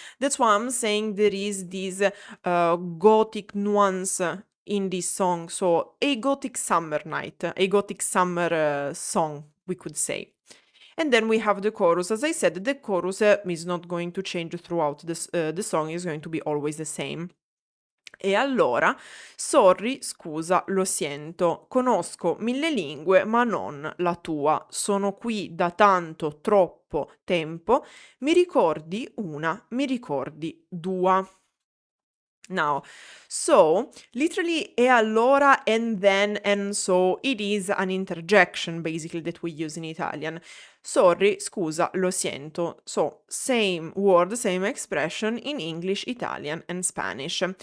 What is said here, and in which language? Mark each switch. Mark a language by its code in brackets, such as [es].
[en] That's why I'm saying there is this gothic nuance in this song. So a gothic summer night, a gothic summer song, we could say. And then we have the chorus. As I said, the chorus is not going to change throughout the song, is going to be always the same. [it] E allora, [en] sorry, [it] scusa, [es] lo siento, [it] conosco 1000 lingue ma non la tua, sono qui da tanto, troppo tempo, mi ricordi una, mi ricordi due. [en] Now, so literally [it] e allora [en] and then and so it is an interjection basically that we use in Italian. Sorry, [it] scusa, [es] lo siento. [en] So same word, same expression in English, Italian and Spanish.